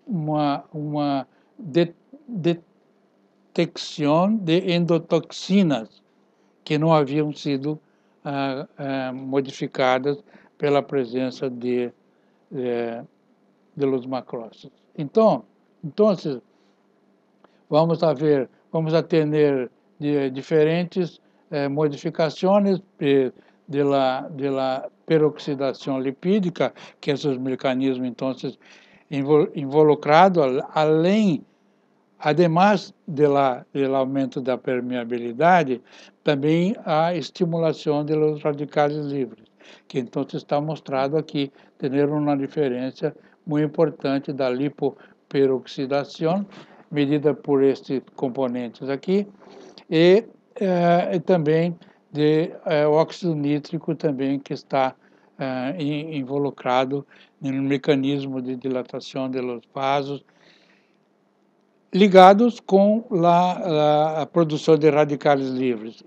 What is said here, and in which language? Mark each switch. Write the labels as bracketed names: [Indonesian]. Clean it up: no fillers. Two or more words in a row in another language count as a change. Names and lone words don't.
[Portuguese] detecção de endotoxinas que não haviam sido modificadas pela presença de [Spanish] los macrócitos. [Portuguese] Então, vamos ter diferentes modificações de la peroxidação lipídica, que é o mecanismo, então, [Spanish] involucrado, además [Portuguese] do aumento da permeabilidade, também a estimulação dos radicais livres, que então está mostrado aqui ter uma diferença muito importante da lipoperoxidação, medida por estes componentes aqui, e também de óxido nítrico também, que está involucrado no mecanismo de dilatação dos vasos, ligados com a produção de radicais livres.